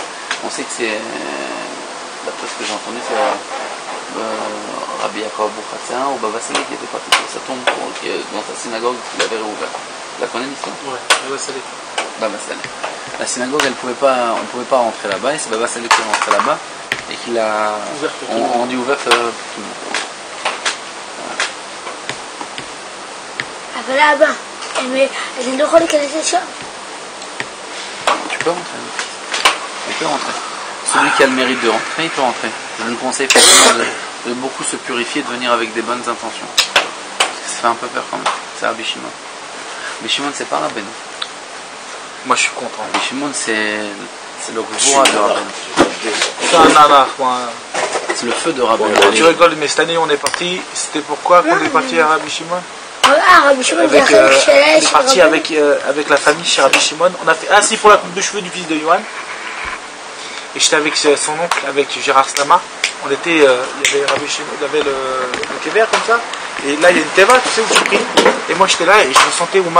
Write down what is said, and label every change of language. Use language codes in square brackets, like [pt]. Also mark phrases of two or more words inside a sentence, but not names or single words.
[fr] On sait que c'est, d'après ce que j'ai entendu, c'est Rabbi Yaakov Bouchatséen ou Baba Salé qui était parti sur sa tombe dans sa synagogue qu'il avait réouverte. Tu la connais l'histoire? Ouais, Baba Salé. Baba Salé. La synagogue, on ne pouvait pas rentrer là-bas, et c'est Baba Salé qui est rentré là-bas et qui l'a rendu ouverte pour tout le monde. [he] אבל אבא, אני לא יכול להיכנס לשם. [fr] Tu peux rentrer. Tu peux rentrer. Celui qui a le mérite de rentrer, il peut rentrer. Je ne conseille pas de beaucoup se purifier, de venir avec des bonnes intentions. Ça fait un peu peur quand même. C'est Rabbi Shimon. Rabbi Shimon, c'est pas Rabbeinu. Moi je suis content. Rabbi Shimon, c'est le gvura de Rabbeinu. C'est un anarch, moi. C'est le feu de Rabbeinu. Tu rigoles, mais cette année on est parti. C'était pourquoi qu'on est parti à Rabbi Shimon? [he] רבי שמעון זה החלק [fr] On est [he] של [fr] parti [he] רבנו. [fr] avec la famille chez Rabbi Shimon. On a fait ainsi pour la coupe de cheveux du fils de Yohan. Et j'étais avec son oncle, avec Gérard Slama. On était, il y avait Rabbi Shimon, il y avait le kever comme ça. Et là il y a une teva, tu sais où tu pries. Et moi j'étais là et je ressentais Ouman.